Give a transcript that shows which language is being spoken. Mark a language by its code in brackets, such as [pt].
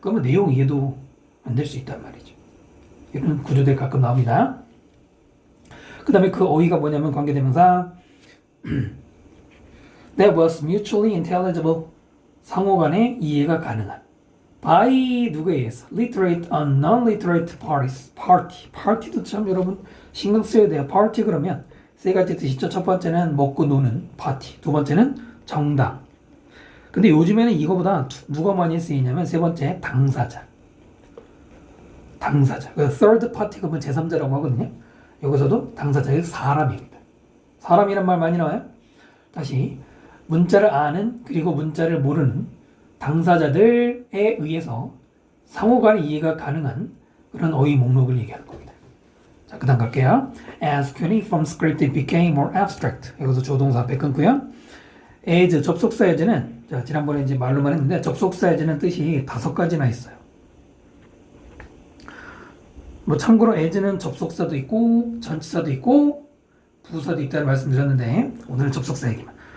[ko] 그러면 내용 이해도 안 될 수 있단 말이죠. 이런 구조들이 가끔 나옵니다. 그 다음에 그 어휘가 뭐냐면 관계대명사 [en] That was mutually intelligible. [ko] 상호 간의 이해가 가능한. by 누구에 의해서? [en] literate and non-literate parties. [ko] party도 참 여러분 신경 써야 돼요. party 그러면 세 가지 뜻이죠. 첫 번째는 먹고 노는 파티. 두 번째는 정당. 근데 요즘에는 이거보다 누가 많이 쓰이냐면 세 번째 당사자. 그 third party 그러면 제3자라고 하거든요. 여기서도 당사자의 사람입니다. 사람이란 말 많이 나와요. 다시 문자를 아는 그리고 문자를 모르는 당사자들에 의해서 상호간의 이해가 가능한 그런 어휘 목록을 얘기하는 겁니다. 자, 그 다음 갈게요. [en] As cuneiform script it became more abstract. [ko] 여기서 조동사 앞에 끊고요. as 접속사 as는 자, 지난번에 이제 말로만 했는데 접속사 as는 뜻이 5가지나 있어요. 뭐 참고로 as는 접속사도 있고 전치사도 있고 부사도 있다는 말씀드렸는데 오늘은 접속사 얘기만.